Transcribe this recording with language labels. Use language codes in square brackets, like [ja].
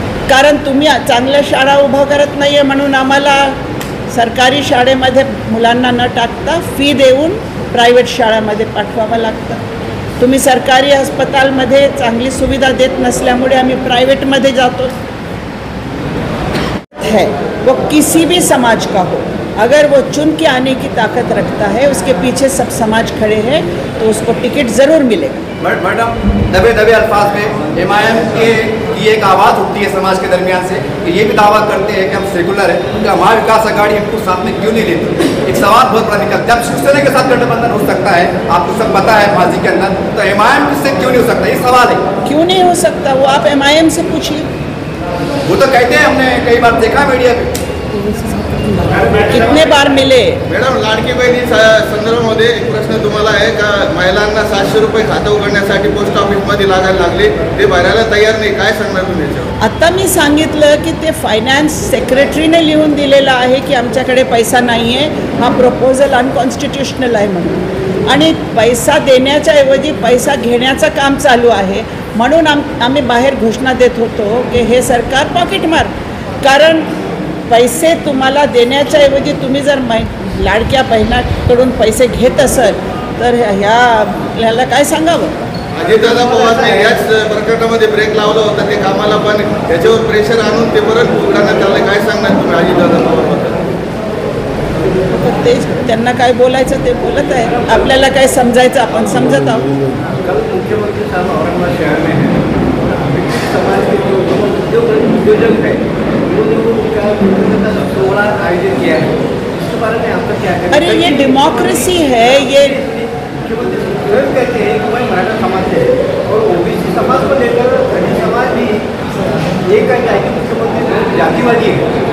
[mr] कारण तुम्ही चांगल्या शाळा उभा करत नाही आहे म्हणून आम्हाला सरकारी शाळेमध्ये मुलांना न टाकता फी देऊन प्रायव्हेट शाळामध्ये पाठवावं लागतं. तुम्ही सरकारी अस्पतालमध्ये चांगली सुविधा देत नसल्यामुळे आम्ही प्रायव्हेटमध्ये जातो. [hi] है वो किसी भी समाज का हो, अगर वो चुन के आने की ताकत रखता है, उसके पीछे सब समाज खड़े हैं, तो उसको टिकट ज़रूर मिलेगा. मैडम, दबे दबे अल्फाज में MIM की एक आवाज़ उठती है समाज के दरमियान से कि ये भी दावा करते हैं कि हम सेकुलर हैं, तो महाविकास आघाड़ी इनको साथ में क्यों नहीं लेती? एक सवाल बहुत बड़ा निकलता है, जब शिवसेना के साथ गठबंधन हो सकता है, आपको सब पता है माजी के अंदर, तो MIM से क्यों नहीं हो सकता? ये सवाल है. क्यों नहीं हो सकता, वो आप MIM से पूछिए. वो तो कहते हैं, हमने कई बार देखा मीडिया पे. कितने बार मिले? [mr] मॅडम, लाडकी बहिणी संदर्भामध्ये एक प्रश्न तुम्हाला आहे का? महिलांना 700 रुपये खातं उघडण्यासाठी पोस्ट ऑफिसमध्ये लागायला लागले, ते भरायला तयार नाही, काय सांगणार तुम्ही याच्यावर? आता मी सांगितलं की ते फायनान्स सेक्रेटरीने लिहून दिलेलं आहे की आमच्याकडे पैसा नाही आहे, हा प्रपोजल अनकॉन्स्टिट्युशनल आहे म्हणून, आणि पैसा देण्याच्या ऐवजी पैसा घेण्याचं काम चालू आहे. म्हणून आम्ही बाहेर घोषणा देत होतो की हे सरकार पॉकेटमार. कारण पैसे तुम्हाला देण्याच्या ऐवजी तुम्ही जर लाडक्या बहिणाकडून पैसे घेत असाल तर ह्याला काय सांगावं? अजितदादा पवारने याच प्रकरणामध्ये ब्रेक लावला होता, ते कामाला पण त्याच्यावर प्रेशर आणून ते परत उघडण्यात आलं. काय सांगणार तुम्ही अजितदादा पवारबद्दल? ते त्यांना काय बोलायचं ते बोलत आहे, आपल्याला काय समजायचं आपण समजत आहोत. [hi] कल मुख्यमंत्री साहब औरंगाबाद शहर में हैं, समाज के जो उद्योजक है उन्होंने का प्रोग्राम आयोजित किया है, इसके बारे में आपका क्या कहना है? अरे ये डेमोक्रेसी है, ये मुख्यमंत्री स्वयं कहते हैं कि भाई मराठा समाज है और OBC समाज को लेकर धनी समाज भी ये कहता है कि मुख्यमंत्री जातिवादी है.